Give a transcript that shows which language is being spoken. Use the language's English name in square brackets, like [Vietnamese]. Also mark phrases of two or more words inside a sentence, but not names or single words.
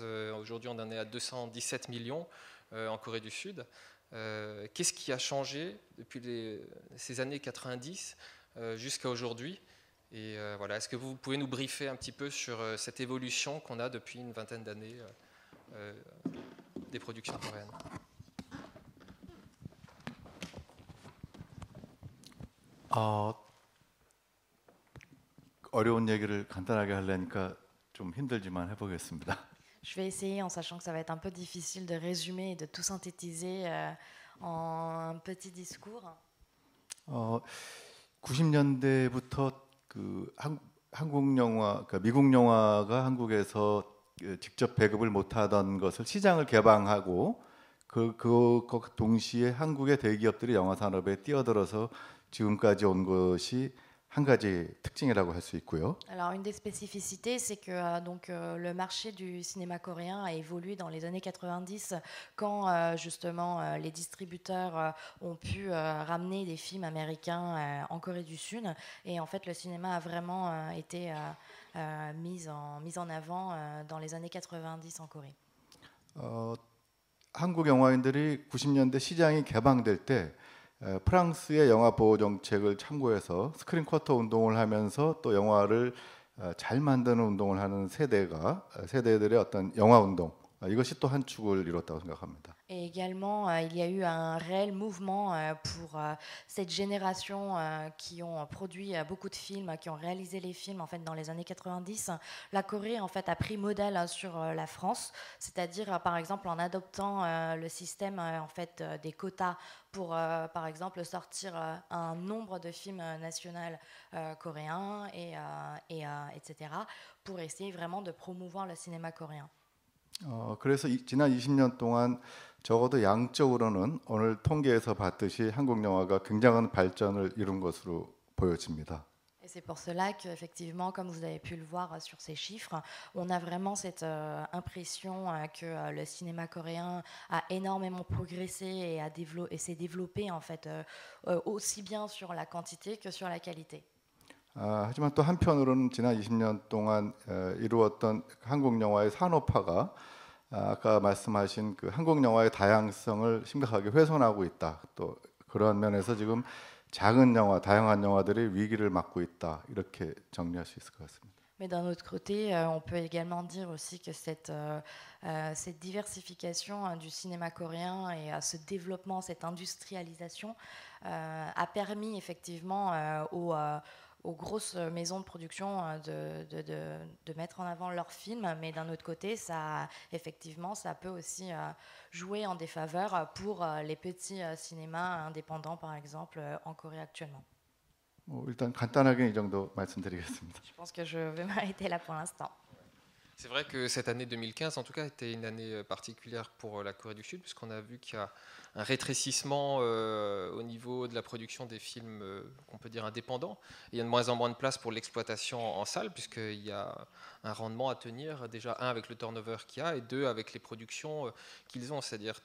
[French] Aujourd'hui, on en est à 217 millions en Corée du Sud. Qu'est-ce qui a changé depuis ces années 90 jusqu'à aujourd'hui? Et voilà, est-ce que vous pouvez nous briefer un petit peu sur cette évolution qu'on a depuis une vingtaine d'années des productions coréennes? [Korean] 어려운 얘기를 간단하게 하려니까 좀 힘들지만 해보겠습니다. [French] Je vais essayer en sachant que ça va être un peu difficile de résumer et de tout synthétiser en un petit discours. [Korean] 90년대부터 그 한국 영화, 그러니까 미국 영화가 한국에서 직접 배급을 못하던 것을 시장을 개방하고 그 동시에 한국의 대기업들이 영화 산업에 뛰어들어서 지금까지 온 것이 한 가지 특징이라고 할 수 있고요. [French] Alors une des spécificités, c'est que le marché du cinéma coréen a évolué dans les années 90 quand justement les distributeurs ont pu ramener des films américains en Corée du Sud, et en fait le cinéma a vraiment été mis en avant dans les années 90 en Corée. [Korean] 한국 영화인들이 90년대 시장이 개방될 때 프랑스의 영화 보호 정책을 참고해서 스크린 쿼터 운동을 하면서 또 영화를 잘 만드는 운동을 하는 세대들의 어떤 영화 운동, 이것이 또 한 축을 이뤘다고 생각합니다. [French] Et également, il y a eu un réel mouvement pour cette génération qui ont produit beaucoup de films, qui ont réalisé les films en fait dans les années 90. La Corée en fait a pris modèle sur la France, c'est-à-dire par exemple en adoptant le système en fait des quotas pour par exemple sortir un nombre de films nationaux coréens etc. pour essayer vraiment de promouvoir le cinéma coréen. [Korean] 그래서 지난 20년 동안 적어도 양적으로는 오늘 통계에서 봤듯이 한국 영화가 굉장한 발전을 이룬 것으로 보여집니다. [French] Et c'est pour cela qu'effectivement, comme vous avez pu le voir sur ces chiffres, on a vraiment cette impression que le cinéma coréen a énormément progressé et s'est développé en fait aussi bien sur la quantité que sur la qualité. [Korean] 하지만 또 한편으로는 지난 20년 동안 이루었던 한국 영화의 산업화가 아까 말씀하신 그 한국 영화의 다양성을 심각하게 훼손하고 있다. 또 그런 면에서 지금 작은 영화, 다양한 영화들이 위기를 맞고 있다. 이렇게 정리할 수 있을 것 같습니다. [French] Mais d'un autre côté, on peut également dire aussi que cette diversification du cinéma coréen et ce développement, cette industrialisation a permis effectivement aux grosses maisons de production de mettre en avant leurs films, mais d'un autre côté, ça peut aussi jouer en défaveur pour les petits cinémas indépendants, par exemple, en Corée actuellement. [Korean] 일단 간단하게 이 정도 말씀드리겠습니다. [French] Je pense que je vais m'arrêter là pour l'instant. C'est vrai que cette année 2015, en tout cas, était une année particulière pour la Corée du Sud, puisqu'on a vu qu'il y a un rétrécissement au niveau de la production des films, qu'on peut dire indépendants. Et il y a de moins en moins de place pour l'exploitation en salle, puisqu'il y a un rendement à tenir, déjà, un, avec le turnover qu'il y a, et deux, avec les productions qu'ils ont.